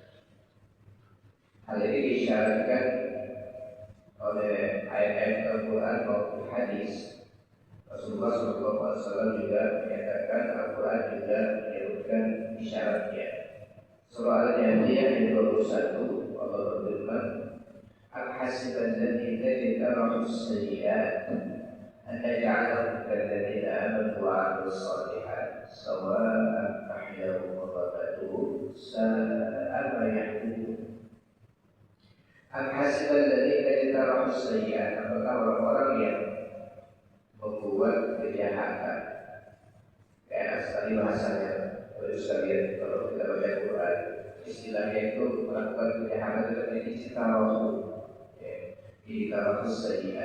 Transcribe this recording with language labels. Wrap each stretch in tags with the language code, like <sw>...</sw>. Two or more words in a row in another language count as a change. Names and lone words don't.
<id>Hal ini disyaratkan oleh ayat-ayat Al-Quran maupun hadis. Rasulullah SAW juga menyatakan, Al-Quran juga menyebutkan isyaratnya. Surah Al-Jathiyah ayat 21, Allah berfirman,</id> <ar>"أم حسب الذين اجترحوا السيئات أن نجعلهم كالذين آمنوا وعملوا الصالحات سواء محياهم ومماتهم ساء ما يحكمون." أم حسب الذين اجترحوا السيئات,</ar> <id>apakah orang-orang yang membuat kejahatan, kayak sekali bahasanya, sekalian kalau kita baca Quran, istilahnya itu melakukan kejahatan seperti</id> <ar>استقامة سيئات.</ar>